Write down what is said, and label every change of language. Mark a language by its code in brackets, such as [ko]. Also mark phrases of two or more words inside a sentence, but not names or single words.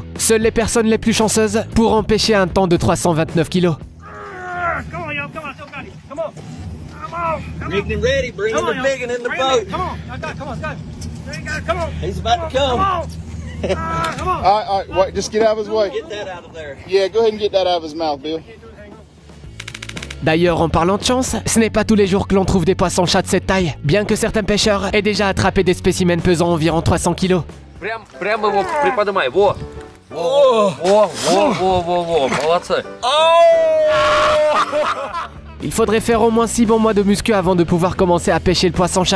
[fr] Seules les personnes les plus chanceuses pourront pêcher un temps de 329 kilos. [en] Making him ready, bringing the big one in the boat. Come on, come on, come on. He's about to come. All right, wait, just get out of his way. Get that out of there. Yeah, go ahead and get that out of his mouth, Bill. [fr] D'ailleurs, en parlant de chance, ce n'est pas tous les jours que l'on trouve des poissons-chats de cette taille, bien que certains pêcheurs aient déjà attrapé des spécimens pesant environ 300 kilos. [ru] Прямо его приподнимай, во! Во, молодцы! [fr] Il faudrait faire au moins 6 bons mois de muscu avant de pouvoir commencer à pêcher le poisson-chat.